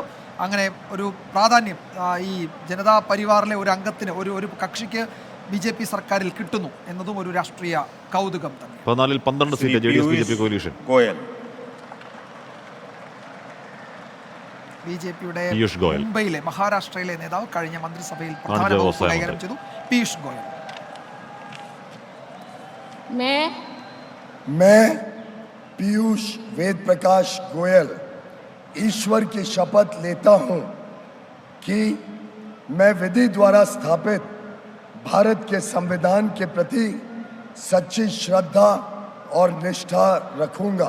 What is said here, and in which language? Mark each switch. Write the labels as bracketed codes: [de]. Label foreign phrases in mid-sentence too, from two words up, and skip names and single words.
[ml] അങ്ങനെ ഒരു പ്രാധാന്യം ഈ ജനതാ പരിവാറിലെ ഒരു അംഗത്തിന് ഒരു കക്ഷിക്ക് BJP സർക്കാരിൽ കിട്ടുന്നു എന്നതും ഒരു രാഷ്ട്രീയ കൗതുകം തന്നെ. 14 12 സീറ്റ് JDS BJP കോalition. BJPയുടെ മുംബൈയിലെ മഹാരാഷ്ട്രയിലെ നേതാവ് കഴിഞ്ഞ മന്ത്രിസഭയിൽ പ്രധാന വകുപ്പ് കൈകാര്യം ചെയ്തു. പീയൂഷ് ഗോയൽ. [hi] मैं पीयूष वेद प्रकाश गोयल ईश्वर की शपथ लेता हूं कि मैं विधि द्वारा स्थापित भारत के संविधान के प्रति सच्ची श्रद्धा और निष्ठा रखूंगा।